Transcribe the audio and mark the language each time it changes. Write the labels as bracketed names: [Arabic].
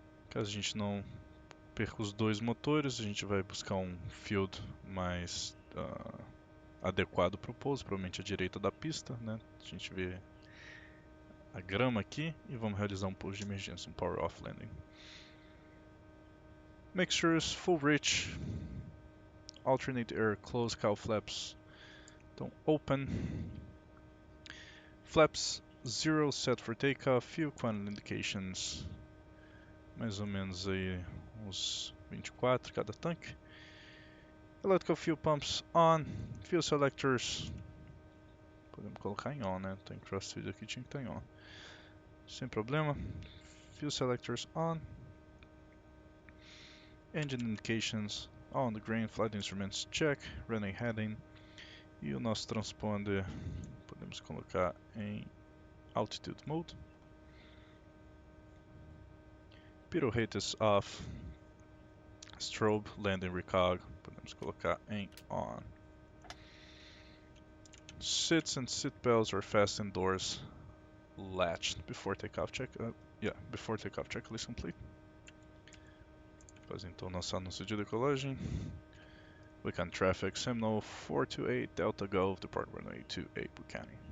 [Portuguese] Caso a gente não perca os dois motores, a gente vai buscar um field mais adequado para o pouso, provavelmente à direita da pista, né? A gente vê a grama aqui e vamos realizar um pouso de emergência, um power off landing. [English] Mixtures, full rich, alternate air, close cowl flaps. [Portuguese] Então, [English] open. Flaps 0 set for takeoff, fuel quantity indications. [Portuguese] Mais ou menos aí uns 24 cada tanque. [English] Electrical fuel pumps on. Fuel selectors. [Portuguese] Podemos colocar em on, né? Tem crossfeed aqui, tinha que estar em on. Sem problema. [English] Fuel selectors on. Engine indications on the green. Flight instruments check. Running heading. [Portuguese] E o nosso transponder podemos colocar em altitude mode. [English] Pirouettas off. Strobe, landing recog. [Portuguese] Podemos colocar em on. [English] Seats and seat belts are fastened, doors latched before takeoff check. Before takeoff checklist complete. [Portuguese] Faz então nosso anúncio de decolagem. [English] Buchanan traffic, Seminole 428 Delta Golf, depart runway 28 Buchanan.